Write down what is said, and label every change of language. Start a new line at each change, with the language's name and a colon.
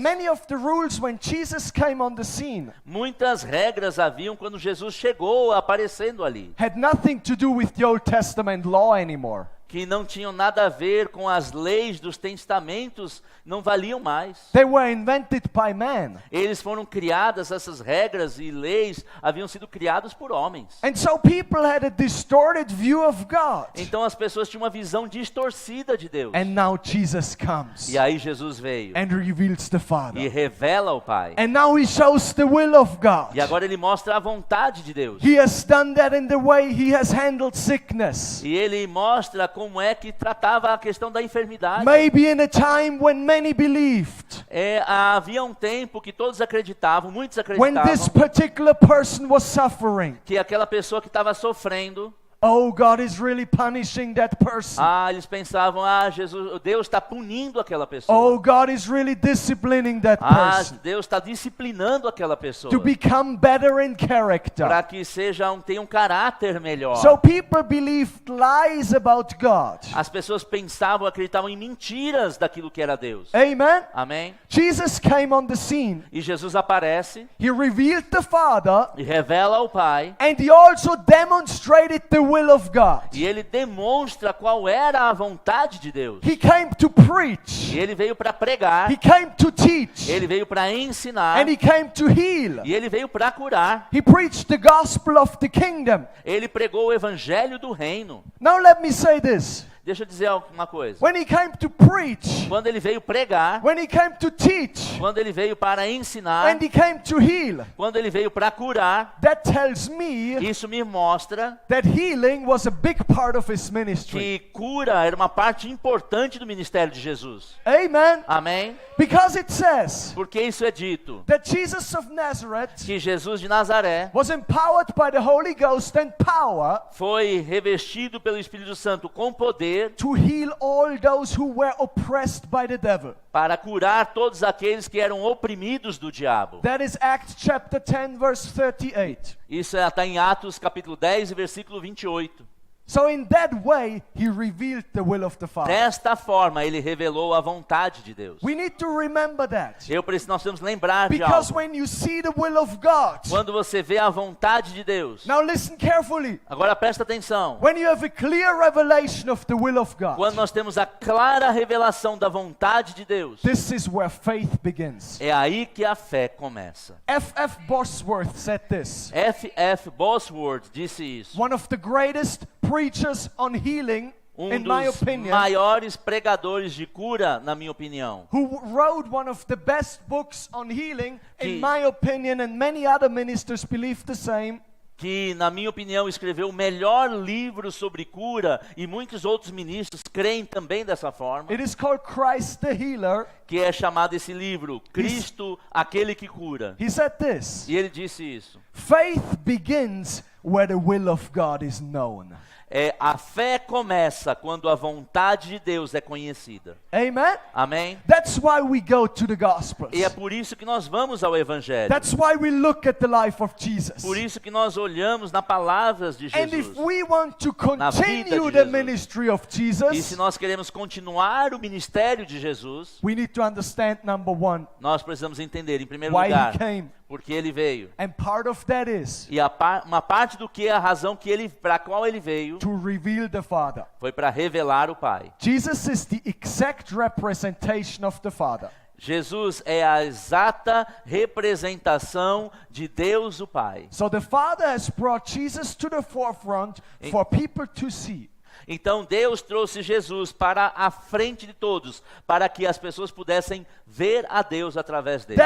English: Many of the rules when Jesus came on the scene
Portuguese: Muitas regras haviam quando Jesus chegou aparecendo ali.
English: had nothing to do with the Old Testament law anymore.
Portuguese: que não tinham nada a ver com as leis dos testamentos, não valiam mais.
English: They were invented by man.
Portuguese: Eles foram criadas, essas regras e leis haviam sido criadas por homens.
English: And so people had a distorted view of God.
Portuguese: Então as pessoas tinham uma visão distorcida de Deus.
English: And now Jesus comes
Portuguese: E aí Jesus veio
English: and reveals the
Portuguese: e
English: Father.
Portuguese: revela o Pai.
English: And now he shows the will of God.
Portuguese: E agora ele mostra a vontade de Deus.
English: He has done that in the way he has handled sickness.
Portuguese: E ele mostra como é que tratava a questão da enfermidade.
English: Maybe in a time when many believed.
Portuguese: Havia um tempo que todos acreditavam, muitos
English: When this
Portuguese: acreditavam,
English: particular person was suffering.
Portuguese: que aquela pessoa que estava sofrendo,
English: Oh, God is really punishing that person.
Portuguese: eles pensavam, Deus está punindo aquela pessoa.
English: Oh, God is really disciplining that person
Portuguese: Deus está disciplinando aquela pessoa
English: to become better in character.
Portuguese: para que tenha um caráter melhor.
English: So people believed lies about God.
Portuguese: As pessoas pensavam, acreditavam em mentiras daquilo que era Deus.
English: Amen.
Portuguese: Amém?
English: Jesus came on the scene.
Portuguese: E Jesus aparece
English: He revealed the Father,
Portuguese: e revela ao Pai.
English: and he also demonstrated the will of God.
Portuguese: E ele demonstra qual era a vontade de Deus.
English: He came to preach.
Portuguese: E ele veio para pregar.
English: He came to teach.
Portuguese: Ele veio para ensinar.
English: And he came to heal.
Portuguese: E ele veio para curar.
English: He preached the gospel of the kingdom.
Portuguese: Ele pregou o evangelho do reino.
English: Now let me say this.
Portuguese: Deixa eu dizer uma coisa.
English: When he came to preach,
Portuguese: Quando ele veio pregar,
English: when he came to teach,
Portuguese: quando ele veio para ensinar,
English: and he came to heal,
Portuguese: quando ele veio para curar,
English: that tells me
Portuguese: isso me mostra
English: that healing was a big part of his ministry.
Portuguese: que cura era uma parte importante do ministério de Jesus.
English: Amen.
Portuguese: Amém?
English: Because it says
Portuguese: Porque isso é dito,
English: that Jesus of Nazareth
Portuguese: que Jesus de Nazaré
English: was empowered by the Holy Ghost and power
Portuguese: foi revestido pelo Espírito Santo com poder
English: to heal all those who were oppressed by the devil.
Portuguese: para curar todos aqueles que eram oprimidos do diabo.
English: That is Acts chapter 10 verse 38.
Portuguese: Isso está em Atos capítulo 10 e versículo 28.
English: So in that way, he revealed the will of the Father.
Portuguese: Desta forma, ele revelou a vontade de Deus.
English: We need to remember that.
Portuguese: Nós temos que lembrar de
English: Because
Portuguese: algo.
English: when you see the will of God,
Portuguese: Quando você vê a vontade de Deus,
English: now listen carefully.
Portuguese: agora presta atenção.
English: When you have a clear revelation of the will of God,
Portuguese: Quando nós temos a clara revelação da vontade de Deus,
English: this is where faith begins.
Portuguese: é aí que a fé começa.
English: F.F. Bosworth said this.
Portuguese: F.F. Bosworth disse isso.
English: One of the greatest preachers on healing, in my
Portuguese: Dos
English: opinion,
Portuguese: maiores pregadores de cura, na minha opinião.
English: who wrote one of the best books on healing, in
Portuguese: Que-
English: my opinion, and many other ministers believe the same.
Portuguese: Que, na minha opinião, escreveu o melhor livro sobre cura, e muitos outros ministros creem também dessa forma,
English: It is called Christ the Healer.
Portuguese: que é chamado esse livro, Cristo, aquele que cura.
English: He said this.
Portuguese: E ele disse isso.
English: Faith begins where the will of God is known.
Portuguese: A fé começa quando a vontade de Deus é conhecida.
English: Amen?
Portuguese: Amém?
English: That's why we go to the Gospels.
Portuguese: E é por isso que nós vamos ao Evangelho.
English: That's why we look at the life of Jesus.
Portuguese: Por isso que nós olhamos nas palavras de
English: And
Portuguese: Jesus.
English: if we want to
Portuguese: Na vida de
English: continue the
Portuguese: Jesus.
English: ministry of
Portuguese: E se
English: Jesus,
Portuguese: nós queremos continuar o ministério de Jesus,
English: we need to understand, number one,
Portuguese: nós precisamos entender, em primeiro
English: why
Portuguese: lugar,
English: he came.
Portuguese: porque ele veio.
English: And part of that is
Portuguese: E uma parte do que é a razão para a qual ele veio
English: to reveal the Father.
Portuguese: foi para revelar o Pai.
English: Jesus is the exact representation of the Father.
Portuguese: Jesus é a exata representação de Deus o Pai.
English: So the Father has brought Jesus to the forefront for people to see.
Portuguese: Então Deus trouxe Jesus para a frente de todos, para que as pessoas pudessem ver a Deus através dele.